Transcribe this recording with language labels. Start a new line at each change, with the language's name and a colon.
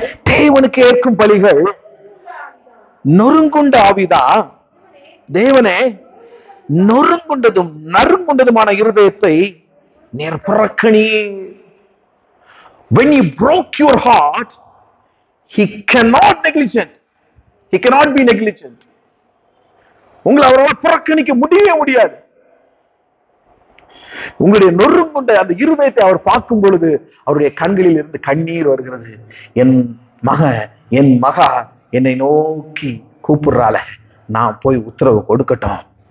Tamil: தேவனுக்கு ஏற்கும் பலிகள் நொறுங்குண்ட ஆவிதான். தேவனே, நொறுங்குண்டதும் நறுங்குண்டதுமான இருதயத்தை நீர் புறக்கணியீர்.
English: When he broke your heart, he cannot negligent. He cannot be negligent.
Tamil: உங்களை அவரால் புறக்கணிக்க முடியவே முடியாது. உங்களுடைய நொறுங்குண்ட அந்த இருதயத்தை அவர் பார்க்கும் பொழுது அவருடைய கண்களில் இருந்து கண்ணீர் வருகிறது. என் மக, என் மகா என்னை நோக்கி கூப்பிடுறாள, நான் போய் உத்தரவு கொடுக்கட்டும்.